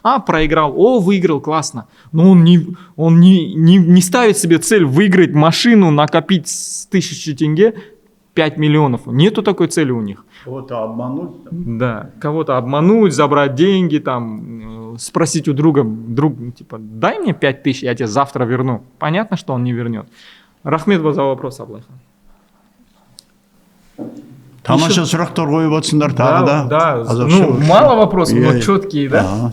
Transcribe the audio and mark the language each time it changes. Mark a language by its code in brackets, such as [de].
[ru] Проиграл, выиграл, классно. Но он не ставит себе цель выиграть машину, накопить с 1000 тенге 5 миллионов. Нету такой цели у них. Кого-то обмануть. Да, кого-то обмануть, забрать деньги, там, спросить у друга, типа, дай мне 5000, я тебе завтра верну. Понятно, что он не вернет. [kk] Рахмет [ru] за вопрос, Аблайхан. [kk] Тамаша сұрақтар қойып отырсыңдар тағы да. [ru] Да, мало вопросов, но четкие, да?